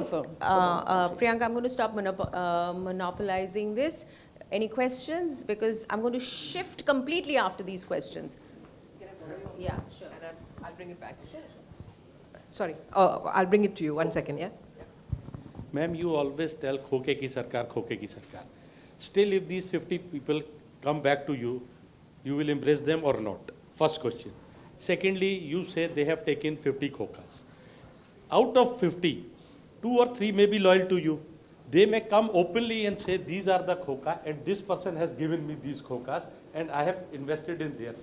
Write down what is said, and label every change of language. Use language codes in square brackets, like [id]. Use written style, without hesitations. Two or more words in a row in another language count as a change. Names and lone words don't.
[en] Priyanka, I'm going to stop monopolizing this. Any questions? Because I'm going to shift completely after these questions. Yeah, sure. And I'll bring it back. Sorry, I'll bring it to you. 1 second, yeah? Ma'am, you always tell [hi] खोखे की सरकार, खोखे की सरकार. [en] Still, if these 50 people come back to you, you will embrace them or not? First question. Secondly, you say they have taken 50 khokas. Out of 50, 2 or 3 may be loyal to you. They may come openly and say, these are the khoka and this person has given me these khokas and I have invested in there.